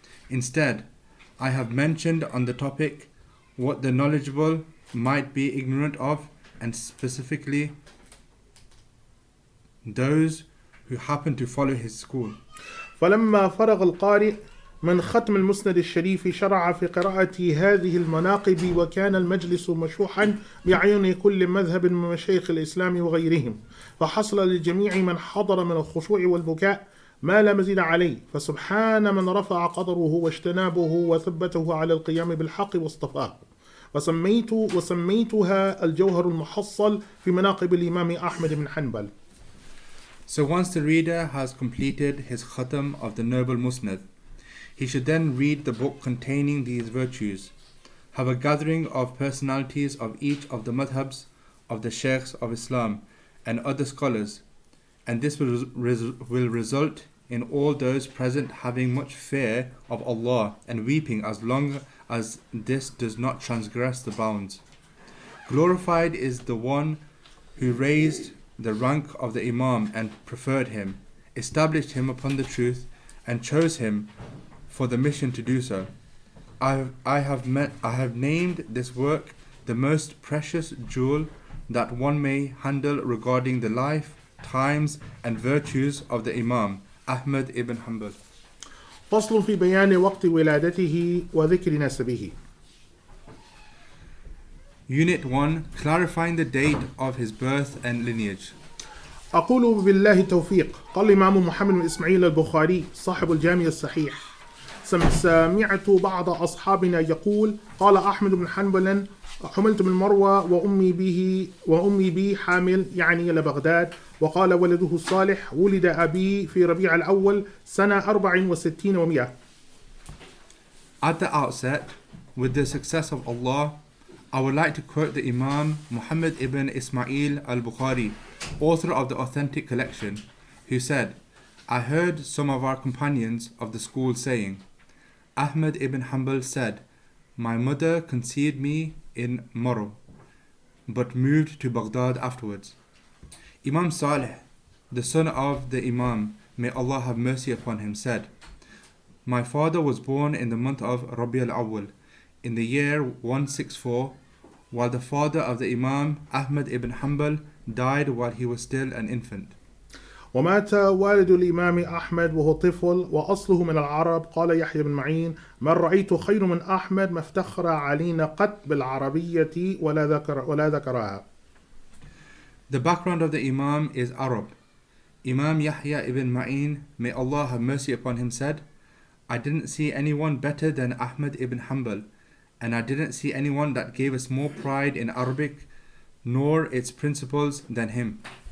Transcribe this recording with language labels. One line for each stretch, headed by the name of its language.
English: Instead, I have mentioned on the topic what the knowledgeable might be ignorant of, and specifically those who happened to follow his school.
Arabic: فلما فرغ القارئ من ختم المسند الشريف شرع في قراءة هذه المناقب وكان المجلس مشوحا بعيون كل مذهب من مشايخ الإسلام وغيرهم فحصل لجميع من حضر من الخشوع والبكاء ما لا مزيد عليه فسبحان من رفع قدره واجتنابه وثبته على القيام بالحق واصطفاه وسميتها الجوهر المحصل في مناقب الإمام أحمد بن حنبل.
English: So once the reader has completed his khatam of the noble musnad, he should then read the book containing these virtues, have a gathering of personalities of each of the madhabs of the sheikhs of Islam and other scholars, and this will result in all those present having much fear of Allah and weeping as long as this does not transgress the bounds. Glorified is the one who raised the rank of the Imam and preferred him, established him upon the truth, and chose him for the mission to do so. I have named this work the most precious jewel that one may handle regarding the life, times, and virtues of the Imam, Ahmad ibn Hanbal.
Arabic: فصل في بيان وقت ولادته وذكر نسبه.
English: Unit 1, clarifying the date of his birth and lineage.
Arabic: أقول بالله التوفيق. قال الإمام محمد بن إسماعيل البخاري صاحب الجامع الصحيح: سمعت بعض أصحابنا يقول: قال أحمد بن حنبل: حملت من مروى وأمي بي حامل، يعني إلى بغداد. وقال ولده الصالح: ولد أبي في ربيع الأول سنة 64 و100.
English: At the outset, with the success of Allah, I would like to quote the Imam Muhammad ibn Ismail al-Bukhari, author of the authentic collection, who said, I heard some of our companions of the school saying, Ahmad ibn Hanbal said, my mother conceived me in Moro, but moved to Baghdad afterwards. Imam Salih, the son of the Imam, may Allah have mercy upon him, said, my father was born in the month of Rabi al-Awwal, in the year 164, while the father of the Imam Ahmad ibn Hanbal died while he was still an infant.
Arabic: ومات والد الإمام أحمد وهو طفل وأصله من العرب. قال يحيى بن معين: من رأيت خير من أحمد ما افتخر علينا قط بالعربية ولا ذكرها.
English: The background of the Imam is Arab. Imam Yahya ibn Ma'in, may Allah have mercy upon him, said, I didn't see anyone better than Ahmad ibn Hanbal, and I didn't see anyone that gave us more pride in Arabic nor its principles than him.